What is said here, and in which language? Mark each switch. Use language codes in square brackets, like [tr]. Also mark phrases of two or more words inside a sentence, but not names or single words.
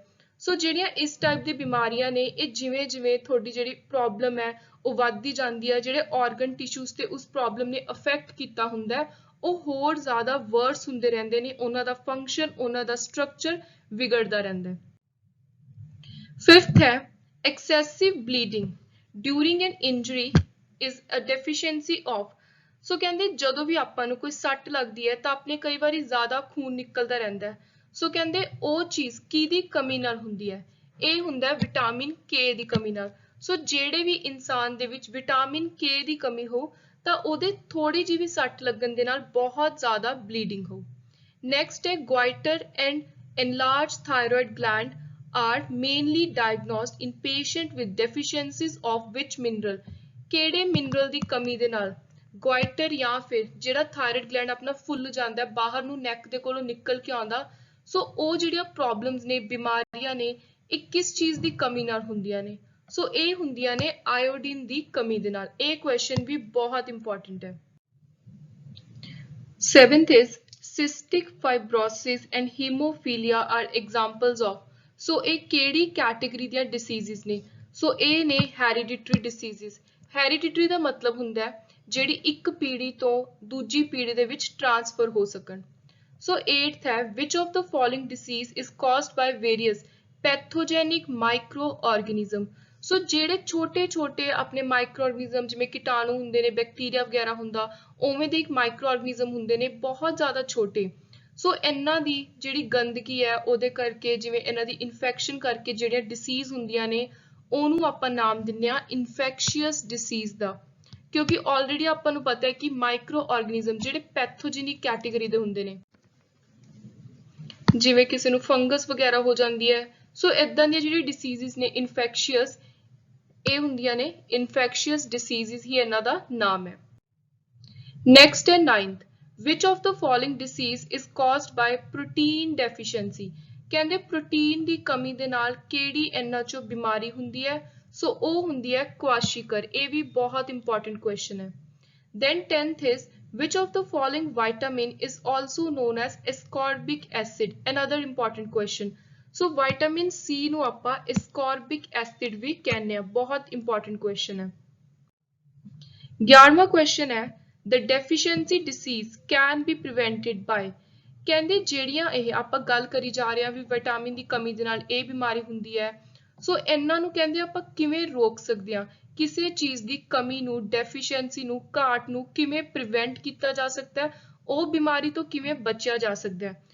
[pa] ਸੋ ਜਿਹੜੀਆਂ ਇਸ ਟਾਈਪ ਦੀ ਬਿਮਾਰੀਆਂ ਨੇ ਇਹ ਜਿਵੇਂ ਜਿਵੇਂ ਤੁਹਾਡੀ ਜਿਹੜੀ ਪ੍ਰੋਬਲਮ ਹੈ ਉਹ ਵੱਧਦੀ ਜਾਂਦੀ ਹੈ ਜਿਹੜੇ [en] organ tissues [pa] ਤੇ ਉਸ ਪ੍ਰੋਬਲਮ ਨੇ ਅਫੈਕਟ ਕੀਤਾ ਹੁੰਦਾ ਉਹ ਹੋਰ ਜ਼ਿਆਦਾ ਵਰਸ ਹੁੰਦੇ ਰਹਿੰਦੇ ਨੇ ਉਹਨਾਂ ਦਾ ਫੰਕਸ਼ਨ ਉਹਨਾਂ ਦਾ ਸਟਰਕਚਰ ਵਿਗੜਦਾ ਰਹਿੰਦਾ ਹੈ। Fifth ਹੈ [en] excessive bleeding during an injury is a deficiency of [pa] ਸੋ ਕਹਿੰਦੇ ਜਦੋਂ ਵੀ ਆਪਾਂ ਨੂੰ ਕੋਈ ਸੱਟ ਲੱਗਦੀ ਹੈ ਤਾਂ ਆਪਣੇ ਕਈ ਵਾਰੀ ਜ਼ਿਆਦਾ ਖੂਨ ਨਿਕਲਦਾ ਰਹਿੰਦਾ ਹੈ। ਸੋ ਕਹਿੰਦੇ ਉਹ ਚੀਜ਼ ਕਿਹਦੀ ਕਮੀ ਨਾਲ ਹੁੰਦੀ ਹੈ ਇਹ ਹੁੰਦਾ ਵਿਟਾਮਿਨ K ਦੀ ਕਮੀ ਨਾਲ। ਸੋ ਜਿਹੜੇ ਵੀ ਇਨਸਾਨ ਦੇ ਵਿੱਚ ਵਿਟਾਮਿਨ K ਦੀ ਕਮੀ ਹੋ ਤਾਂ ਉਹਦੇ ਥੋੜੀ ਜਿਹੀ ਵੀ ਸੱਟ ਲੱਗਣ ਦੇ ਨਾਲ ਬਹੁਤ ਜ਼ਿਆਦਾ ਬਲੀਡਿੰਗ ਹੋ। ਨੈਕਸਟ ਹੈ [en] goiter and enlarged thyroid gland are mainly diagnosed in patient with deficiencies of which mineral [pa] ਕਿਹੜੇ ਮਿਨਰਲ ਦੀ ਕਮੀ ਦੇ ਨਾਲ ਗੋਇਟਰ ਜਾਂ ਫਿਰ ਜਿਹੜਾ [en] thyroid gland [pa] ਆਪਣਾ ਫੁੱਲ ਜਾਂਦਾ ਬਾਹਰ ਨੂੰ ਨੈਕ ਦੇ ਕੋਲੋਂ ਨਿਕਲ ਕੇ ਆਉਂਦਾ। ਸੋ ਉਹ ਜਿਹੜੀਆਂ ਪ੍ਰੋਬਲਮਸ ਨੇ ਬਿਮਾਰੀਆਂ ਨੇ ਇਹ ਕਿਸ ਚੀਜ਼ ਦੀ ਕਮੀ ਨਾਲ ਹੁੰਦੀਆਂ ਨੇ। ਸੋ ਇਹ ਹੁੰਦੀਆਂ ਨੇ ਆਇਓਡੀਨ ਦੀ ਕਮੀ ਦੇ ਨਾਲ। ਇਹ ਕੁਐਸਚਨ ਵੀ ਬਹੁਤ ਇੰਪੋਰਟੈਂਟ ਹੈ। 7th [en] is cystic fibrosis and hemophilia are examples of [pa] ਸੋ ਇਹ ਕਿਹੜੀ ਕੈਟੇਗਰੀ ਦੀਆਂ ਡਿਸੀਜ਼ਸ ਨੇ। ਸੋ ਇਹ ਨੇ [en] hereditary diseases. [pa] ਹੈਰੀਡਿਟਰੀ ਦਾ ਮਤਲਬ ਹੁੰਦਾ ਹੈ ਜਿਹੜੀ ਇੱਕ ਪੀੜ੍ਹੀ ਤੋਂ ਦੂਜੀ ਪੀੜ੍ਹੀ ਦੇ ਵਿੱਚ ਟ੍ਰਾਂਸਫਰ ਹੋ ਸਕਣ। ਸੋ 8th ਹੈ [en] which of the following disease is caused by various pathogenic microorganism [pa] ਸੋ ਜਿਹੜੇ ਛੋਟੇ ਛੋਟੇ ਆਪਣੇ [en] micro organism [pa] ਜਿਵੇਂ ਕੀਟਾਣੂ ਹੁੰਦੇ ਨੇ ਬੈਕਟੀਰੀਆ ਵਗੈਰਾ ਹੁੰਦਾ ਉਵੇਂ ਦੇ ਇੱਕ [en] micro organism [pa] ਹੁੰਦੇ ਨੇ ਬਹੁਤ ਜ਼ਿਆਦਾ ਛੋਟੇ। ਸੋ ਇਹਨਾਂ ਦੀ ਜਿਹੜੀ ਗੰਦਗੀ ਹੈ ਉਹਦੇ ਕਰਕੇ ਜਿਵੇਂ ਇਹਨਾਂ ਦੀ ਇਨਫੈਕਸ਼ਨ ਕਰਕੇ ਜਿਹੜੀਆਂ ਡਿਸੀਜ਼ ਹੁੰਦੀਆਂ ਨੇ ਉਹਨੂੰ ਆਪਾਂ ਨਾਮ ਦਿੰਦੇ ਆ [en] infectious disease [pa] ਦਾ ਕਿਉਂਕਿ ਆਲਰੇਡੀ ਆਪਾਂ ਨੂੰ ਪਤਾ ਹੈ ਕਿ [en] micro organism [pa] ਜਿਹੜੇ [en] pathogenic category [pa] ਦੇ ਹੁੰਦੇ ਨੇ ਜਿਵੇਂ ਕਿਸੇ ਨੂੰ ਫੰਗਸ ਵਗੈਰਾ ਹੋ ਜਾਂਦੀ ਹੈ। ਸੋ ਇਦਾਂ ਦੀਆਂ ਜਿਹੜੀ ਡਿਸੀਜ਼ਸ ਨੇ ਇਨਫੈਕਸ਼ੀਅਸ ਇਹ ਹੁੰਦੀਆਂ ਨੇ [en] infectious diseases [pa] ਹੀ ਇਹਨਾਂ ਦਾ ਨਾਮ ਹੈ। [en] Next है ninth, which of the following disease is caused by protein deficiency? [pa] ਕਹਿੰਦੇ ਪ੍ਰੋਟੀਨ ਦੀ ਕਮੀ ਦੇ ਨਾਲ ਕਿਹੜੀ ਇਹਨਾਂ ਚੋਂ ਬਿਮਾਰੀ ਹੁੰਦੀ ਹੈ? ਸੋ ਉਹ ਹੁੰਦੀ ਹੈ ਕੁਆਸ਼ੀਕਰ। ਇਹ ਵੀ ਬਹੁਤ [en] important question [pa] ਹੈ। [en] Then 10th is, which of the following vitamin is also known as ascorbic acid? Another important question. [pa] So vitamin C ਨੂੰ ਆਪਾਂ [en] ascorbic acid [pa] ਵੀ ਕਹਿੰਦੇ ਆ। ਬਹੁਤ [en] important question [pa] ਹੈ। 11ਵਾਂ ਕੁਐਸਚਨ ਹੈ, [en] the deficiency disease can be prevented by? [pa] ਕਹਿੰਦੇ ਜਿਹੜੀਆਂ ਇਹ ਆਪਾਂ ਗੱਲ ਕਰੀ ਜਾ ਰਹੇ ਹਾਂ ਵੀ ਵਿਟਾਮਿਨ ਦੀ ਕਮੀ ਦੇ ਨਾਲ ਇਹ ਬਿਮਾਰੀ ਹੁੰਦੀ ਹੈ, ਸੋ ਇਹਨਾਂ ਨੂੰ ਕਹਿੰਦੇ ਆਪਾਂ ਕਿਵੇਂ ਰੋਕ ਸਕਦੇ ਹਾਂ? ਕਿਸੇ ਚੀਜ਼ ਦੀ ਕਮੀ ਨੂੰ, ਡੈਫੀਸ਼ੀਐਂਸੀ ਨੂੰ, ਘਾਟ ਨੂੰ ਕਿਵੇਂ ਪ੍ਰੀਵੈਂਟ ਕੀਤਾ ਜਾ ਸਕਦਾ ਹੈ, ਉਹ ਬਿਮਾਰੀ ਤੋਂ ਕਿਵੇਂ ਬਚਿਆ ਜਾ ਸਕਦਾ ਹੈ?